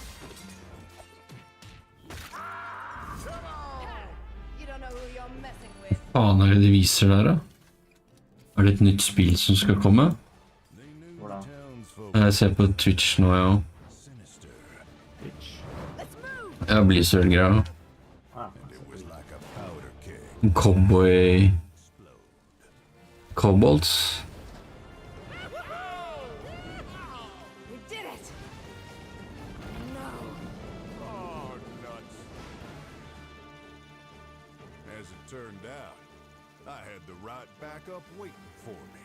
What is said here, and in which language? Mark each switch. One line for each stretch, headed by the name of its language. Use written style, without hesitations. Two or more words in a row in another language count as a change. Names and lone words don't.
English: You don't know who you're messing with.
Norwegian: Faen er det de viser der, da? Er det et nytt spill som skal komme? Hvor da? Jeg ser på Twitch nå, ja. Twitch? Jeg blir sølgreia. Ah,
English: Cowboy... Kobolds? We did it. No. Oh, nuts. As it turned out, I had the right backup waiting for me.